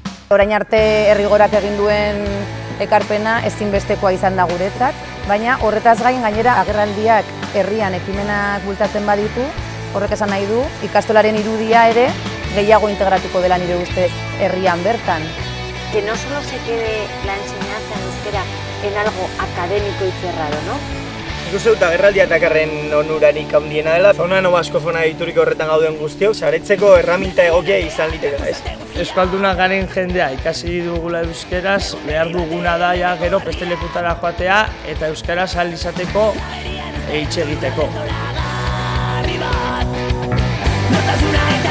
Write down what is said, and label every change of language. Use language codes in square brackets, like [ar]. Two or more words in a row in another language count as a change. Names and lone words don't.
[eu] Orain arte Herrigorak egin duen ekarpena ezinbestekoa izan da guretzat, baina horretaz gain gainera agerraldiak herrian ekimenak bultatzen baditu, horrek esan nahi du ikastolaren irudia ere gehiago integratuko dela nire ustez herrian bertan. [es] Que no solo se quede la enseñanza en euskera en algo académico y cerrado, ¿no? [eu] Ikuste dut agerraldia dakarren onurarik handiena dela. Zona baskofona diturik horretan gauden guztiok, saretzeko erraminta egokia izan liteke, ez? Euskaldunak garen jendea ikasi dugula euskeraz, behar duguna da ja gero beste lekutara joatea eta euskaraz ahal izateko hitz egiteko.